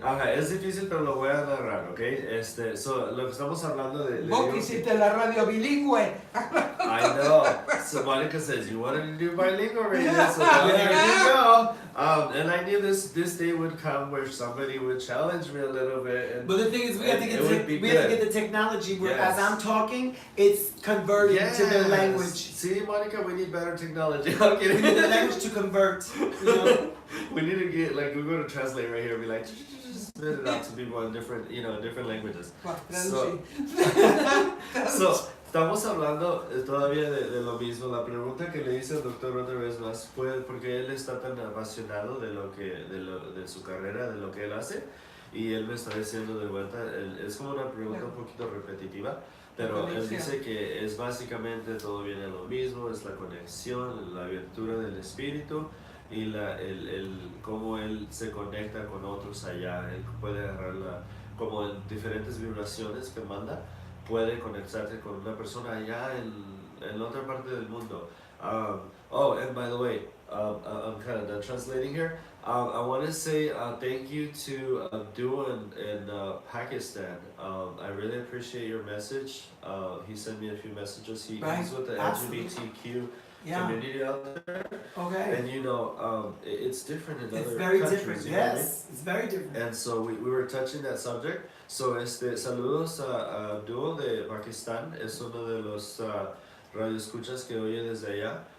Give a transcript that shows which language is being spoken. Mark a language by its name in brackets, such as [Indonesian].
[Spanish] Ajá, es difícil, pero lo voy a narrar, ¿ok? Lo que estamos hablando de... Vos que hiciste la radio bilingüe. [English] I know. So Monica says, you wanted to do bilingual radio, so there you go. And I knew this day would come where somebody would challenge me a little bit. But the thing is, we have to get the technology where as I'm talking, it's converted to their language. See, Monica, we need better technology. We need the language to convert. You know? We need to get, like, Google to translate right here and be like, just spit it out to people in different, different languages. [Spanish] So, estamos hablando todavía de lo mismo. La pregunta que le hice al doctor otra vez más fue porque él está tan apasionado de su carrera, de lo que él hace, y él me está diciendo de vuelta, es como una pregunta un poquito repetitiva, pero él dice que es básicamente todo viene lo mismo, es la conexión, la abertura del espíritu y cómo él se conecta con otros allá. Él puede agarrar como en diferentes vibraciones que manda, puede conectarse con una persona allá en la otra parte del mundo. [English] And by the way, I'm kind of done translating here. I want to say thank you to Abdul in Pakistan. I really appreciate your message. He sent me a few messages. He's with the LGBTQ community out there. Okay. And you know, it's different in other countries. It's very different, you know what I mean? yes. It's very different. And so we were touching that subject. [Spanish] So saludos a Abdul de Pakistán. Es uno de los radioescuchas que oye desde allá.